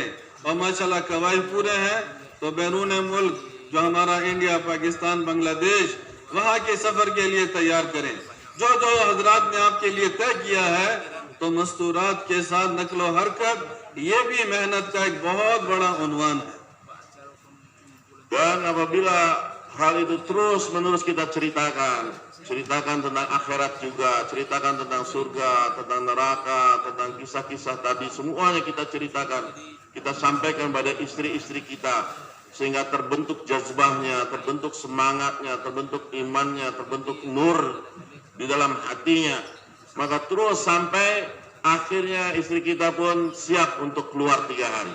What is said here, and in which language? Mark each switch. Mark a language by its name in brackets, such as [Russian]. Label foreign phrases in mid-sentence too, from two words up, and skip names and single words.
[Urdu] اور ماشاءاللہ قواعد پورے ہیں تو بیرون ملک جو ہمارا انڈیا، پاکستان، بنگلہ دیش وہاں کے سفر کے لیے تیار کریں. جو جو حضرات نے آپ کے لیے طے کیا ہے تو مستورات کے ساتھ نقل و حرکت یہ بھی محنت کا ایک بہت بڑا عنوان ہے. [Indonesian] Dan apabila hal itu terus menerus kita ceritakan tentang akhirat juga, ceritakan tentang surga, tentang neraka, tentang kisah-kisah tadi, semuanya kita ceritakan, kita sampaikan pada istri-istri kita sehingga terbentuk jazbahnya, terbentuk semangatnya, terbentuk imannya, terbentuk nur di dalam hatinya, maka terus sampai akhirnya istri kita pun siap untuk keluar 3 hari.